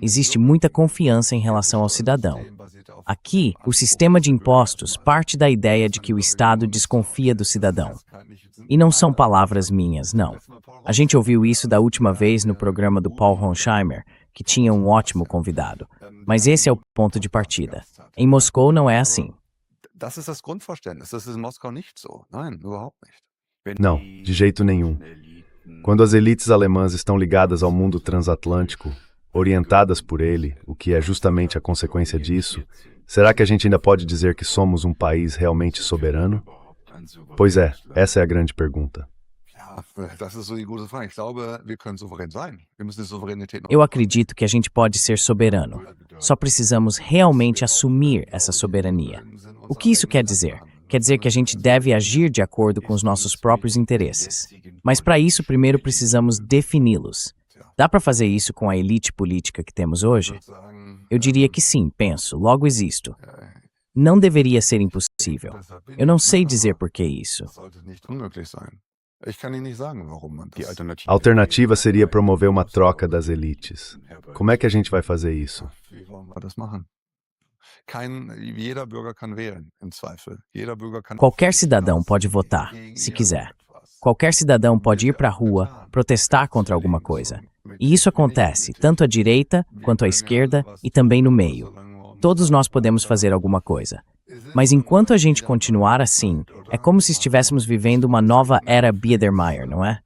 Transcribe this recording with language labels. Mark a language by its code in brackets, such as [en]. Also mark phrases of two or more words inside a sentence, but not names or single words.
[pt] existe muita confiança em relação ao cidadão. Aqui, o sistema de impostos parte da ideia de que o Estado desconfia do cidadão. E não são palavras minhas, não. A gente ouviu isso da última vez no programa do Paul Ronsheimer, que tinha um ótimo convidado. Mas esse é o ponto de partida. Em Moscou não é assim. [de] Das ist das Grundverständnis. Das ist in Moskau nicht so. Nein, überhaupt nicht. [pt] Não, de jeito nenhum. Quando as elites alemãs estão ligadas ao mundo transatlântico, orientadas por ele, o que é justamente a consequência disso, será que a gente ainda pode dizer que somos um país realmente soberano? Pois é, essa é a grande pergunta. [de] Das ist so die gute Frage. Ich glaube, wir können souverän sein. Wir müssen die Souveränität noch. [pt] Eu acredito que a gente pode ser soberano. Só precisamos realmente assumir essa soberania. O que isso quer dizer? Quer dizer que a gente deve agir de acordo com os nossos próprios interesses. Mas para isso, primeiro precisamos defini-los. Dá para fazer isso com a elite política que temos hoje? Eu diria que sim, penso, logo existo. Não deveria ser impossível. Eu não sei dizer por que isso. [de] Das sollte nicht unmöglich sein. Ich kann Ihnen nicht sagen, warum man Die das. [pt] A alternativa seria promover uma troca das elites. Como é que a gente vai fazer isso? [de] Wie wollen wir das machen? Jeder Bürger kann wählen, im Zweifel. Jeder Bürger kann. [pt] Qualquer cidadão pode votar, se quiser. Qualquer cidadão pode ir para a rua, protestar contra alguma coisa. E isso acontece tanto à direita quanto à esquerda e também no meio. Todos nós podemos fazer alguma coisa. Mas enquanto a gente continuar assim, é como se estivéssemos vivendo uma nova era Biedermeier, não é?